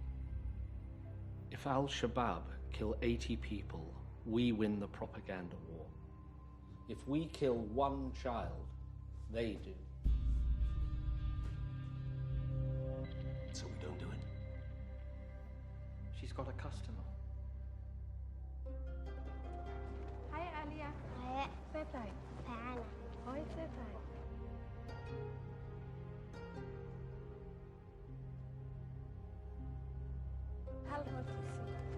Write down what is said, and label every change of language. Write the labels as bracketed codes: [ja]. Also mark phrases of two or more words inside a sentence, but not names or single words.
[en] If Al-Shabaab kill 80 people, we win the propaganda war. If we kill one child, they do. So we don't do it. She's got a customer. Hi, Alia. Hi, Pepe. Anna. Hi, Pepe. [ar] هل هو الكرسي؟